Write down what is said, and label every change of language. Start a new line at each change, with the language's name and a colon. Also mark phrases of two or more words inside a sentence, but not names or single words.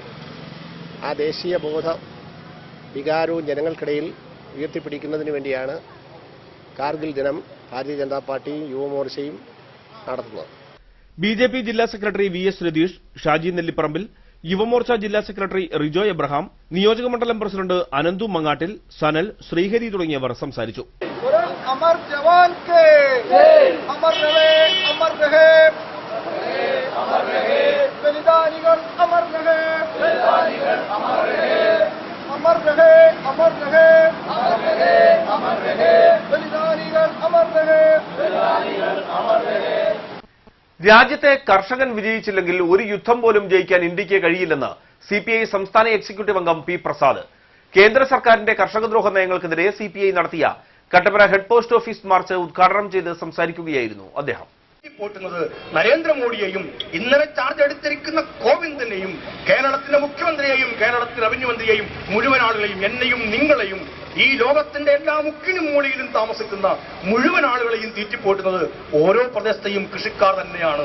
Malayalam: ആ ദേശീയ ബോധ വികാരവും ജനങ്ങൾക്കിടയിൽ ഉയർത്തിപ്പിടിക്കുന്നതിന് വേണ്ടിയാണ് കാർഗിൽ ദിനം ഭാരതീയ ജനതാ പാർട്ടിയും യുവമോർച്ചയും നടത്തുന്നത്. ബിജെപി ജില്ലാ സെക്രട്ടറി വി.എസ്. രതീഷ്, ഷാജി നെല്ലിപ്പറമ്പിൽ, യുവമോർച്ച ജില്ലാ സെക്രട്ടറി റിജോ എബ്രഹാം, നിയോജകമണ്ഡലം പ്രസിഡന്റ് അനന്തു മങ്ങാട്ടിൽ, സനൽ, ശ്രീഹരി തുടങ്ങിയവർ സംസാരിച്ചു.
Hindi: अमर जवान के अमर रहे अमर रहे अमर रहे बलिदानिകൾ अमर रहे बलिदानिകൾ अमर रहे अमर रहे अमर रहे अमर रहे अमर रहे बलिदानिകൾ अमर रहे बलिदानिകൾ अमर रहे.
Malayalam: രാജ്യത്തെ കർഷകൻ വിജയിച്ചില്ലെങ്കിൽ ഒരു യുദ്ധം പോലും ജയിക്കാൻ ഇന്ത്യക്ക് കഴിയില്ലെന്ന് സിപിഐ സംസ്ഥാന എക്സിക്യൂട്ടീവ് അംഗം പി പ്രസാദ്. കേന്ദ്ര സർക്കാരിന്റെ കർഷകദ്രോഹ നയങ്ങൾക്കെതിരെ സിപിഐ നടത്തിയ കട്ടപ്പന ഹെഡ് പോസ്റ്റ് ഓഫീസ് മാർച്ച് ഉദ്ഘാടനം ചെയ്ത് സംസാരിക്കുകയായിരുന്നു അദ്ദേഹം. പോറ്റുന്നത് നരേന്ദ്രമോദിയെയും ഇന്നലെ ചാർജ് എടുത്തിരിക്കുന്ന കോവിന്ദിനെയും കേരളത്തിന്റെ മുഖ്യമന്ത്രിയെയും കേരളത്തിലെ റവന്യൂ മന്ത്രിയെയും മുഴുവൻ ആളുകളെയും എന്നെയും നിങ്ങളെയും ഈ ലോകത്തിന്റെ എല്ലാ മുക്കിനും മൂലയിലും താമസിക്കുന്ന മുഴുവൻ ആളുകളെയും തീറ്റിപ്പോറ്റുന്നത് ഓരോ പ്രദേശത്തെയും കൃഷിക്കാർ തന്നെയാണ്.